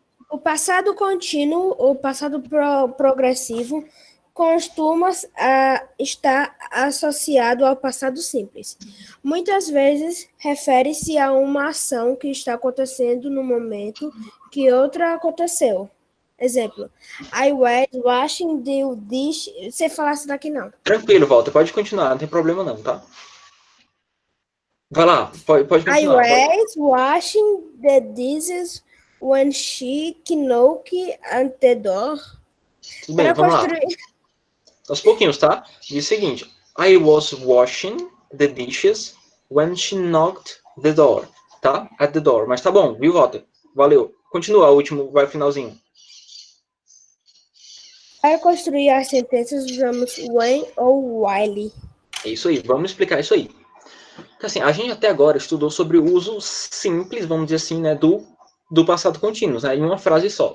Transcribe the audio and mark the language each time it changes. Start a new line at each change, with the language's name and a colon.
Portuguese: O passado contínuo, o passado progressivo, costuma estar associado ao passado simples. Muitas vezes refere-se a uma ação que está acontecendo no momento que outra aconteceu. Exemplo,
English: I was washing the dish.
Portuguese: Você falasse daqui não. Tranquilo, Walter, pode continuar, não tem problema não, tá? Vai lá, pode continuar.
English: I was washing the dishes when she knocked on the door.
Portuguese: Tudo bem, vamos lá. Aos pouquinhos, tá? Diz o seguinte.
English: I was washing the dishes when she knocked the door.
Portuguese: Tá?
English: At the door.
Portuguese: Mas tá bom, viu, Walter? Valeu. Continua, o último, vai o finalzinho. Para construir as sentenças, usamos when ou while. É isso aí, vamos explicar isso aí. Então, assim, a gente até agora estudou sobre o uso simples, vamos dizer assim, né, do passado contínuo, né, em uma frase só.